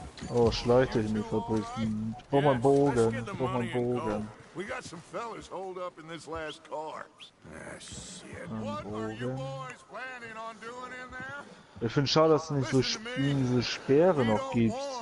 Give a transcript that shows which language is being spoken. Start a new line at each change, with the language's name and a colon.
German: Oh, schleicht dich in die Fabrik. Ich brauch mal einen Bogen. Ich brauch mal einen Bogen.
English: We got some fellas holed up in this last car. Ah, shit. What are you boys planning on doing in there?
German: Ich finde schade, dass es nicht so diese Speere noch gibt.